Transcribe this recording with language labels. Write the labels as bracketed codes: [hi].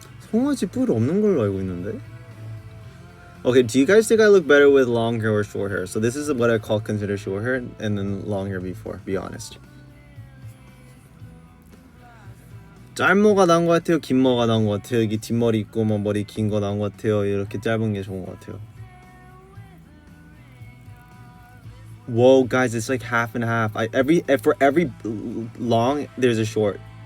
[ko] 송아지 뿔 없는 걸로 알고 있는데. [en] Okay, do you guys think I look better with long hair or short hair? So this is what I call consider short hair and then long hair before. Be honest. [ko] 짧모가 나은 것 같아요? 긴모가 나은 것 같아요? 여기 뒷머리 있고 뭐 머리 긴 거 나은 것 같아요? 이렇게 짧은 게 좋은 것 같아요? [en] Whoa, guys, it's like half and half. For every long, there's a short.